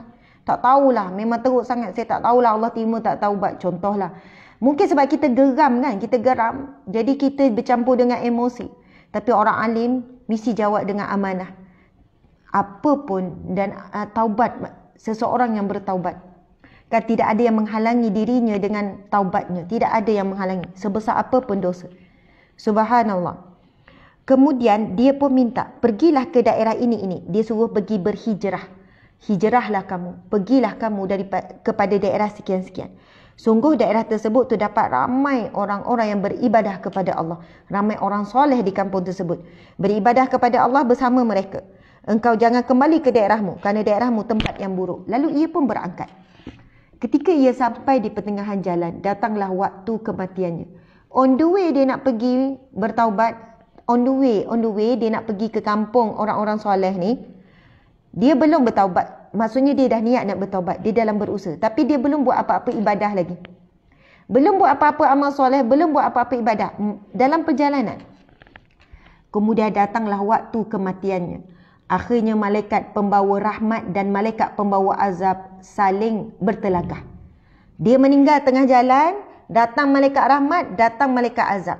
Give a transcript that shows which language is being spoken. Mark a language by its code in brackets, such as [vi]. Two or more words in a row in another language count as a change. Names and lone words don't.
[ms] Tak tahulah, memang teruk sangat. Saya tak tahulah Allah terima tak taubat. Contohlah. Mungkin sebab kita geram kan, kita geram. Jadi kita bercampur dengan emosi. Tapi orang alim mesti jawab dengan amanah. Apa pun dan taubat, seseorang yang bertaubat. Kan tidak ada yang menghalangi dirinya dengan taubatnya. Tidak ada yang menghalangi. Sebesar apa pun dosa. Subhanallah. Kemudian dia pun minta, pergilah ke daerah ini. Dia suruh pergi berhijrah. Hijrahlah kamu. Pergilah kamu kepada daerah sekian-sekian. Sungguh daerah tersebut terdapat ramai orang-orang yang beribadah kepada Allah. Ramai orang soleh di kampung tersebut. Beribadah kepada Allah bersama mereka. Engkau jangan kembali ke daerahmu kerana daerahmu tempat yang buruk. Lalu ia pun berangkat. Ketika ia sampai di pertengahan jalan, datanglah waktu kematiannya. [en] On the way [ms] dia nak pergi bertaubat. [en] On the way [ms] dia nak pergi ke kampung orang-orang soleh ni. Dia belum bertaubat. Maksudnya dia dah niat nak bertaubat. Dia dalam berusaha. Tapi dia belum buat apa-apa ibadah lagi. Belum buat apa-apa amal soleh. Belum buat apa-apa ibadah. Dalam perjalanan. Kemudian datanglah waktu kematiannya. Akhirnya malaikat pembawa rahmat dan malaikat pembawa azab saling bertelagah. Dia meninggal tengah jalan, datang malaikat rahmat, datang malaikat azab.